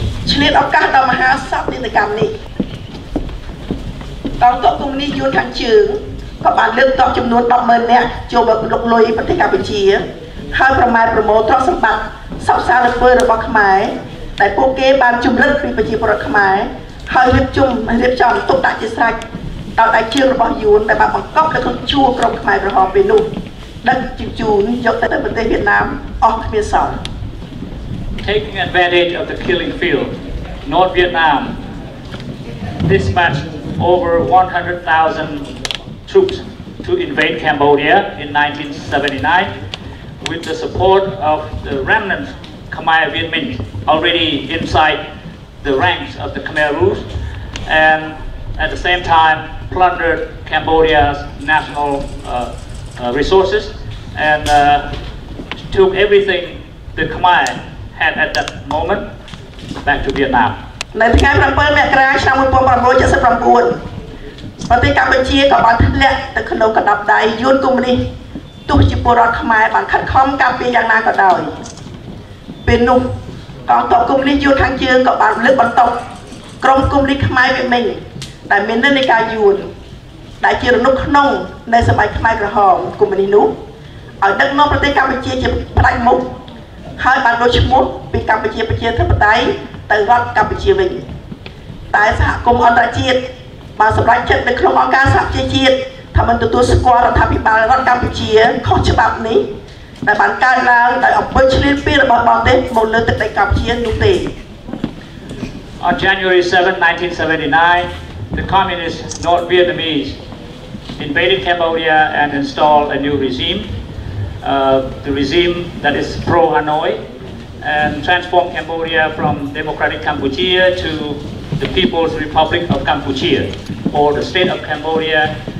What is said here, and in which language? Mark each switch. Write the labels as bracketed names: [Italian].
[Khmer] ឆ្លៀតឱកាសដ៏មហាសន្និកម្មនេះកងទ័ពកុម្មុយនីសយួនខាងជើងក៏បានលើកទ័ពចំនួន 10,000 នាក់ចូលមកលុកលុយប្រទេសកម្ពុជាហើយប្រមាថប្រមូលទ្រព្យសម្បត្តិសពសារពើរបស់ខ្មែរដែលពួកគេបានជំរិតពីប្រជាពលរដ្ឋខ្មែរហើយរៀបចំទុកដាក់ជាស្រេចដោយដៃជើងរបស់យួនដែលបានបង្កប់នៅក្នុងជួរក្រុមខ្មែរក្រហមពេលនោះដឹកជញ្ជូនយកទៅប្រទេសវៀតណាមអស់គ្មានសល់ [English] Taking advantage of the killing field, North Vietnam dispatched over 100,000 troops to invade Cambodia in 1979 with the support of the remnant Khmer Viet Minh already inside the ranks of the Khmer Rouge, and at the same time plundered Cambodia's national resources and took everything the Khmer had at that moment back to Vietnam. [Khmer] នៅថ្ងៃ 7 មករាឆ្នាំ 1979 ប្រទេសកម្ពុជាក៏បានធ្លាក់ទៅក្នុងកណ្ដាប់ដៃយួនកុម្មុយនីសទោះជាពលរដ្ឋខ្មែរបានខិតខំការពារយ៉ាងណាក៏ដោយ ពេលនោះកងទ័ពកុម្មុយនីសយួនខាងជើងក៏បានលើកបន្ទប់ក្រុមកុម្មុយនីសខ្មែរវៀតមិញដែលមាននិន្នាការយួនដែលជារនុកក្នុងនៃសម័យខ្មែរក្រហមកុម្មុយនីសនោះឲ្យដឹកនាំប្រទេសកម្ពុជាជាផ្ដាច់មុខហើយបានដូរឈ្មោះពីកម្ពុជាប្រជាធិបតេយ្យទៅរដ្ឋកម្ពុជាវិញ តែសហគមន៍អន្តរជាតិបានសម្រេចចិត្តនៅក្នុងអង្គការសហប្រជាជាតិថាមិនទទួលស្គាល់រដ្ឋាភិបាលរដ្ឋកម្ពុជាខុសច្បាប់នេះ ដែលបានកើតឡើងដោយអំពើឈ្លានពានរបស់បរទេសមកលើទឹកដីកម្ពុជានោះទេ [English] On January 7, 1979, the communist North Vietnamese invaded Cambodia and installed a new regime, the regime that is pro-Hanoi, and transformed Cambodia from Democratic Cambodia to the People's Republic of Cambodia, or the state of Cambodia.